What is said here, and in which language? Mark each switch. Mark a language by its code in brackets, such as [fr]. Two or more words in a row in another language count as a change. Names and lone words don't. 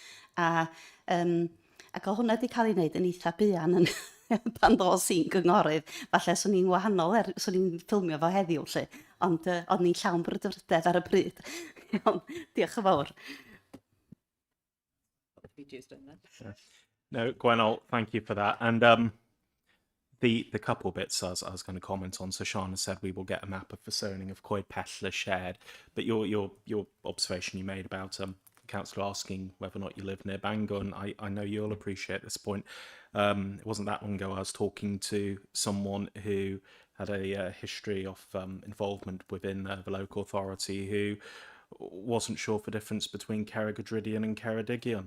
[cy] Ac o hwnna wedi cael ei wneud yn eitha buan yn pan ddos i'n gynghorydd. Falle swn i'n wahanol, swn i'n ffilmio fo heddiw, lle. Ond o'n i'n llawn brydfrydedd ar y pryd. Diolch yn fawr. [en] No, Gwenol, thank you for that. And the couple bits I was going to comment on. So Sean has said we will get a map of the zoning of Coed Pellach shared. But your observation you made about Councillor asking whether or not you live near Bangor, and I know you'll appreciate this point. It wasn't that long ago I was talking to someone who had a history of involvement within the local authority, who wasn't sure the difference between Cerrig-y-Drudion and Ceredigion.